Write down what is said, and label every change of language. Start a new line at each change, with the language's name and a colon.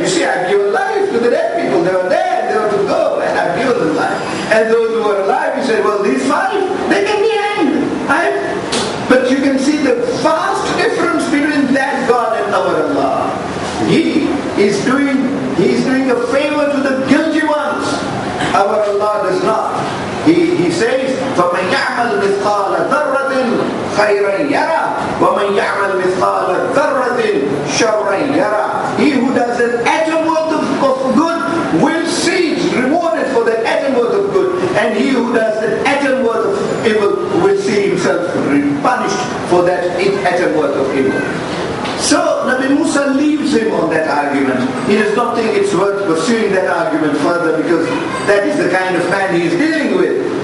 English: You see, I've given life to the dead people. They were dead, they were to go, and I've given them life. And those who were alive, he said, well, these 5, they can be hanged. But you can see the vast difference between that God and our Allah. He is doing a favor to the guilty ones. Our Allah does not.
Arabic: He says, فَمَنْ يَعْمَلْ مِثْقَالَ ذَرَّةٍ خَيْرًا يَرَى وَمَنْ يَعْمَلْ مِثْقَالَ ذَرَّةٍ شَرًّا يَرَى.
English: He who does an atom worth of good will see rewarded for that atom worth of good, and he who does an atom worth of evil will see himself punished for that atom worth of evil. So Nabi Musa leaves him on that argument. He does not think it's worth pursuing that argument further, because that is the kind of man he is dealing with.